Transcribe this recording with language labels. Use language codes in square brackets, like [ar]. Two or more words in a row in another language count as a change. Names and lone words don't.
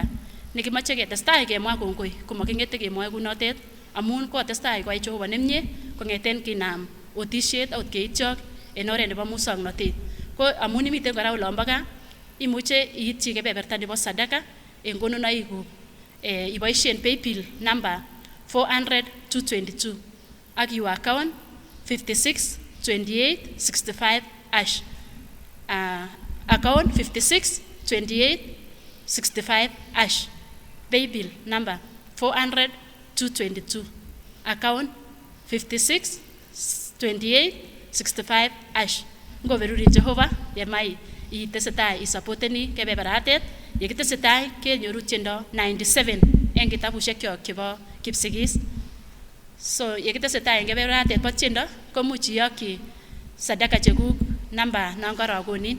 [sgc] Nekimoche ketestai kemwa kongoi komakingete kemwoe kunotet amun kotestai koyai Jehova nemie kong'eten kinam otisiet akot keityok en oret nebo musongnotet. Ko amun imiten kora olombo gaa imuche iityi kebeberta nebo sadaka en konunoikuk. [en] Iboisien paybill number 400-222 ak your account 562865 # account 562865 # paybill number 400-222 account [sgc] 562865 # ngoberurin Jehova yemai itesetai isupporteni kebeberatet yekitesetai kenyoru tiendo 97 eng kitabushek kyok chebo Kipsigis. So yekitesetai eng kebeberatet bo tiendo komuch iyokyi sadaka chekuk namba non karakonin.